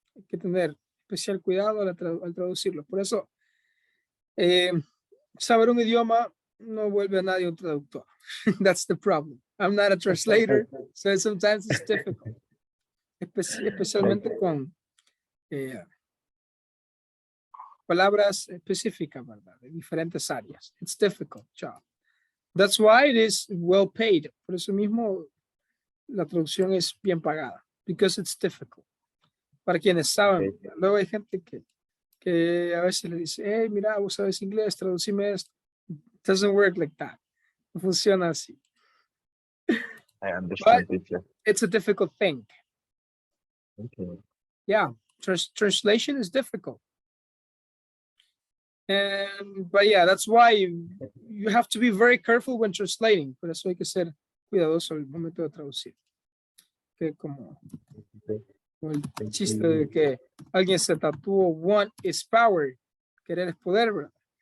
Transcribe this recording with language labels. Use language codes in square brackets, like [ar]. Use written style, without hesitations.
[es] Hay que tener especial cuidado al traducirlo. Por eso, saber un idioma no vuelve a nadie un traductor. [en] That's the problem. I'm not a translator, so sometimes it's difficult. [es] Especialmente con palabras específicas, ¿verdad? De diferentes áreas. [en] It's difficult job. That's why it is well paid. [es] Por eso mismo la traducción es bien pagada. [en] Because it's difficult. [es] Para quienes saben, [en] Okay. [es] luego hay gente que a veces le dice, hey, mira, vos sabes inglés, traducime esto. [en] It doesn't work like that. [es] No funciona así. [en] I understand, teacher. It's a difficult thing. Okay. Yeah, translation is difficult. But yeah, that's why you have to be very careful when translating. [es] Por eso hay que ser cuidadoso al momento de traducir. Que como el chiste de que alguien se tatuó [en] want is power, [es] querer es poder, ¿verdad?